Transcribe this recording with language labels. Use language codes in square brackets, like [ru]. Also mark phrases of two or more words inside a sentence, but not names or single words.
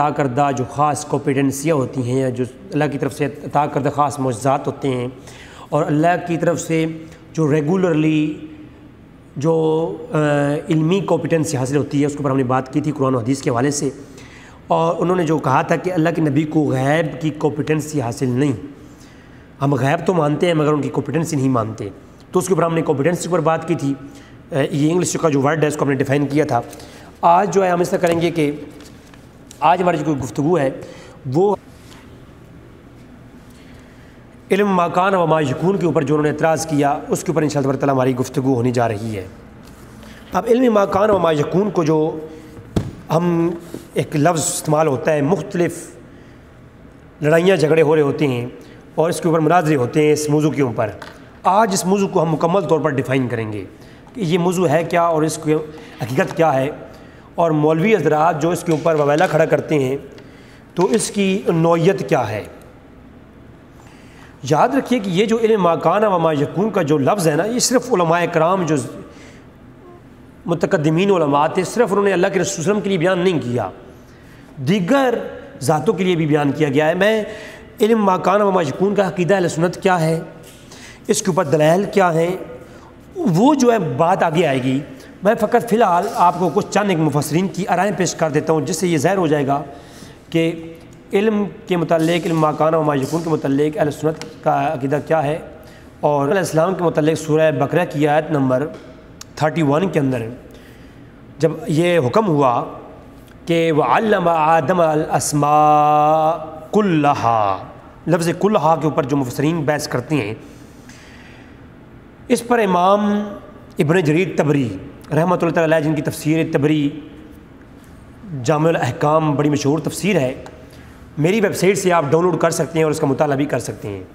[ur] عطا کردہ جو خاص کوپیٹنسیاں ہوتی ہیں یا جو اللہ کی طرف سے عطا کردہ خاص معجزات ہوتے ہیں اور اللہ کی طرف سے جو ریگولرلی جو علمی کوپیٹنسی حاصل ہوتی ہے اس کے اوپر ہم نے بات کی تھی قرآن و حدیث کے حوالے سے، اور انہوں نے جو کہا تھا کہ اللہ کے نبی کو غیب کی کوپیٹنسی حاصل نہیں، ہم غیب تو مانتے ہیں مگر ان کی کوپیٹنسی نہیں مانتے، تو اس کے اوپر ہم نے کوپیٹنسی پر بات کی تھی۔ یہ انگلش کا جو ورڈ ہے اس کو ہم نے ڈیفائن کیا تھا۔ آج جو ہے ہم اس طرح کریں گے کہ آج ہماری جو گفتگو ہے وہ [ar] علم ما کان و ما یکون [ur] کے اوپر جو انہوں نے اعتراض کیا اس کے اوپر [ar] انشاءاللہ تعالیٰ [ur] ہماری گفتگو ہونی جا رہی ہے۔ اب [ar] علم ما کان و ما یکون [ur] کو جو ہم ایک لفظ استعمال ہوتا ہے، مختلف لڑائیاں جھگڑے ہو رہے ہوتے ہیں اور اس کے اوپر مناظرے ہوتے ہیں اس موضوع کے اوپر۔ آج اس موضوع کو ہم مکمل طور پر ڈیفائن کریں گے کہ یہ موضوع ہے کیا اور اس کی حقیقت کیا ہے، اور مولوی حضرات جو اس کے اوپر وویلا کھڑا کرتے ہیں تو اس کی نوعیت کیا ہے۔ یاد رکھیے کہ یہ جو [ar] علم ما کان و ما یکون [ur] کا جو لفظ ہے نا، یہ صرف علماء کرام جو متقدمین علماء تھے صرف انہوں نے اللہ کے رسول [ar] صلی اللہ علیہ وسلم [ur] کے لیے بیان نہیں کیا، دیگر ذاتوں کے لیے بھی بیان کیا گیا ہے۔ میں [ar] علم ما کان و ما یکون [ur] کا عقیدہ اہل سنت کیا ہے، اس کے اوپر دلائل کیا ہیں، وہ جو ہے بات آگے آئے گی۔ میں فقط فی الحال آپ کو کچھ چند ایک مفسرین کی آرائیں پیش کر دیتا ہوں جس سے یہ ظاہر ہو جائے گا کہ علم کے متعلق، [ar] علم ما کان و ما یکون [ur] کے متعلق اہل سنت کا عقیدہ کیا ہے۔ اور [ar] علیہ السلام [ur] کے متعلق سورہ بقرہ کی آیت نمبر 31 کے اندر جب یہ حکم ہوا کہ [ar] وَعَلَّمَ آدَمَ الْأَسْمَاءَ كُلَّهَا، [ur] لفظ کلہا کے اوپر جو مفسرین بحث کرتے ہیں، اس پر امام ابن جریر طبری [ar] رحمۃ اللہ تعالیٰ علیہ [ur] جن کی تفسیر طبری جامع الاحکام بڑی مشہور تفسیر ہے، میری ویب سائٹ سے آپ ڈاؤن لوڈ کر سکتے ہیں اور اس کا مطالعہ بھی کر سکتے ہیں۔